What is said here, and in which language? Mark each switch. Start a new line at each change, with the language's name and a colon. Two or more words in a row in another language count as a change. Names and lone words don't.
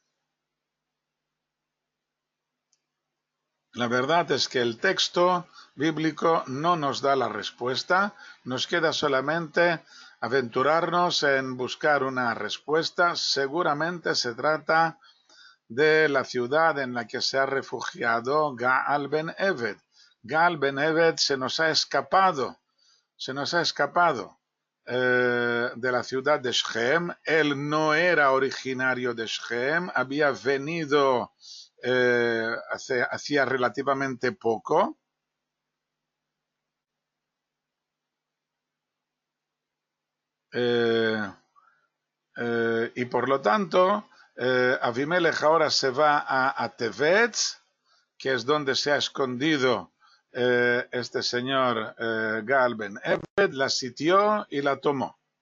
Spanish: La verdad es que el texto bíblico no nos da la respuesta, nos queda solamente aventurarnos en buscar una respuesta. Seguramente se trata de la ciudad en la que se ha refugiado Gaal ben Eved. Gaal ben Eved se nos ha escapado de la ciudad de Shem. Él no era originario de Shem, había venido hacía relativamente poco. Y por lo tanto, Abimelech ahora se va a Tevetz, que es donde se ha escondido este señor Gaal ben Eved, la sitió y la tomó.